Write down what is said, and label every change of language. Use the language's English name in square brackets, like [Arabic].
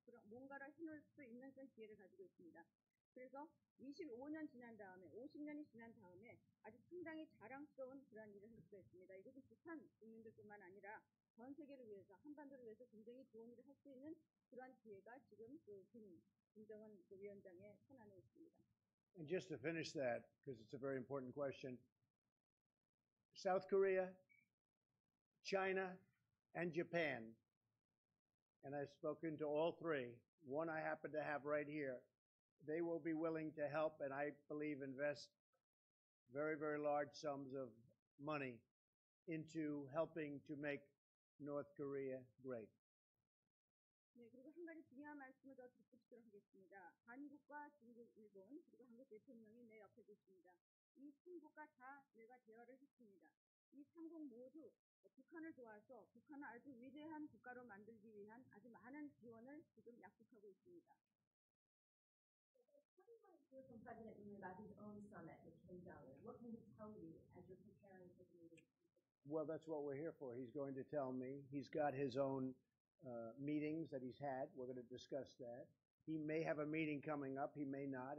[Korean] 그럼 뭔가를 해놓을 수 있는 그런 기회를 가지고 있습니다. 그래서 25년 지난 다음에 50년이 지난 다음에 아주 상당히 자랑스러운 그런 일을 할 수가 있습니다. 이것은 북한 국민들뿐만 아니라 전 세계를 위해서 한반도를 위해서 굉장히 좋은 일을 할 수 있는 그러한 기회가 지금 그 김정은 위원장의 손 안에 있습니다. [English] And just to finish that, because it's a very important question, South Korea, China, and Japan, and I've spoken to all three, one I happen to have right here, they will be willing to help and I believe invest very, very large sums of money into helping to make North Korea great. [Korean] 네, 그리고 한 가지 중요한 말씀을 더 덧붙이도록 하겠습니다. 한국과 중국, 일본, 그리고 한국 대통령이 내 옆에 계십니다. 이 3국과 다 내가 대화를 했습니다. 이 3국 모두 북한을 도와서 북한을 아주 위대한 국가로 만들기 위한 아주 많은 지원을 지금 약속하고 있습니다. [English] What do you want to hear from President Moon about his own summit with Kim Jong-un? What can he tell you as you're preparing for the meeting? Well, that's what we're here for. He's going to tell me. He's got his own meetings that he's had. We're going to discuss that. He may have a meeting coming up. He may not.